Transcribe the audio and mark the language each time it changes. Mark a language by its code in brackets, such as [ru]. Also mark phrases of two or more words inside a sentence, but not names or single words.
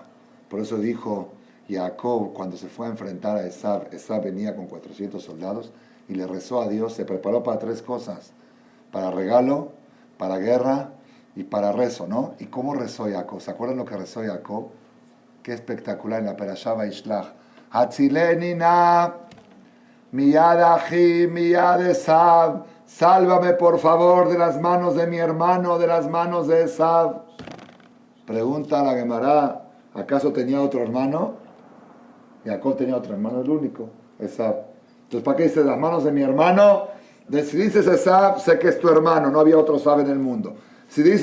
[es] Por eso dijo Jacob, cuando se fue a enfrentar a Esav venía con 400 soldados y le rezó a Dios, se preparó para 3 cosas: para regalo, para guerra y para rezo, ¿no? ¿Y cómo rezó Jacob? ¿Se acuerdan lo que rezó Jacob? Qué espectacular en la Perashá Vaishlach. [he] הצילני נא, מיד אחי, מיד עשו. [es] Sálvame por favor de las manos de mi hermano, de las manos de Esav. Pregunta a la Gemara, ¿acaso tenía otro hermano? Jacob tenía otro hermano, el único, Esav. Entonces, ¿para qué dice las manos de mi hermano? Si dices Esav, sé que es tu hermano, no había otro Esav en el mundo.